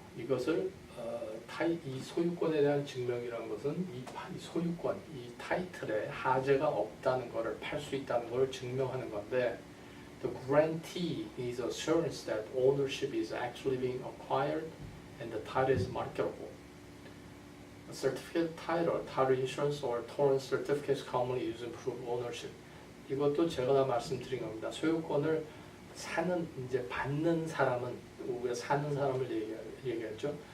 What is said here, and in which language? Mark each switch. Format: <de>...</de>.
<ko>이것을 이 소유권에 대한 증명이라는 것은 이 소유권, 이 타이틀에 하재가 없다는 것을 팔 수 있다는 것을 증명하는 건데,</ko> <en>the grantee is assurance that ownership is actually being acquired and the title is marketable. A certificate title, title insurance or torrent certificates commonly used in proof of ownership.</en> <ko>이것도 제가 다 말씀드린 겁니다. 소유권을 이제 받는 사람은, 우리가 사는 사람을 얘기했죠.</ko>